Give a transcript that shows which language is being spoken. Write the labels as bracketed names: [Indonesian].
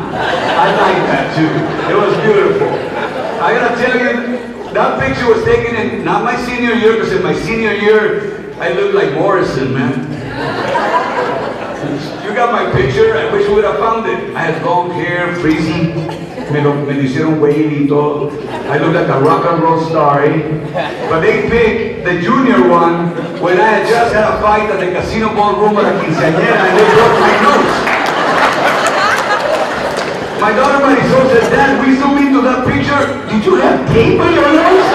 [English] I like that too. It was beautiful. I gotta tell you, that picture was taken in not my senior year, because in my senior year I looked like Morrison, man. You got my picture. I wish we would have found it. I had long hair, frizzy. [Spanish] Me lo hicieron wavy y todo. [English] I looked like a rock and roll star, eh? But they picked the junior one when I had just had a fight at the casino ballroom at a quinceañera and they broke my nose. My daughter Marisol said, "Dad, we zoomed into that picture. Did you have tape on your nose?"